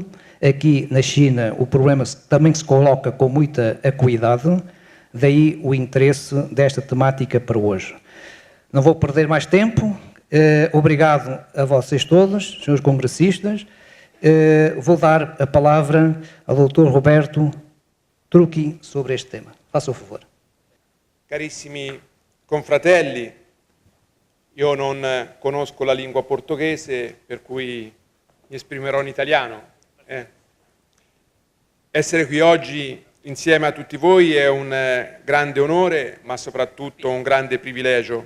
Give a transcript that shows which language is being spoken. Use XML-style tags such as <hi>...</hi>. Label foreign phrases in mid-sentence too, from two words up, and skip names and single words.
<pt>Aqui na China o problema também se coloca com muita acuidade, daí o interesse desta temática para hoje. Não vou perder mais tempo. Obrigado a vocês todos, senhores congressistas. Vou dar a palavra ao Dr. Roberto Trucchi sobre este tema. Faça o favor.</pt> <it>Carissimi confratelli, io non conosco la lingua portoghese, per cui mi esprimerò in italiano. Essere qui oggi insieme a tutti voi è un grande onore, ma soprattutto un grande privilegio.</it>